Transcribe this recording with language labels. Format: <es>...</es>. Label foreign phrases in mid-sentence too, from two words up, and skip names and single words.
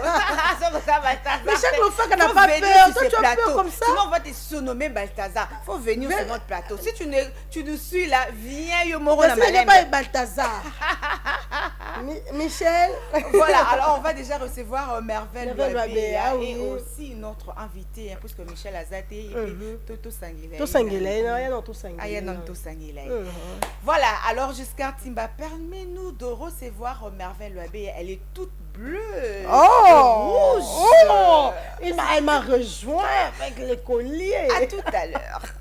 <fr>n'a pas peur. Toi tu as peur comme ça. Sinon on va te surnommer Balthazar. Faut venir sur notre plateau. Si tu nous suis là, viens Yomoro na madame. Pas Balthazar. Michel. Voilà, alors on va déjà recevoir Merveille Loabeya et aussi notre invité puisque Michel Azate et Toto Sangila. Toto Sangila, non Toto Sangila. Ah non Toto Sangila. Voilà, alors jusqu'à Timba, permets-nous de recevoir Merveille Loabeya. Elle est toute bleue. Rouge. Oh, elle m'a rejoint avec les colliers. À tout à l'heure.</fr>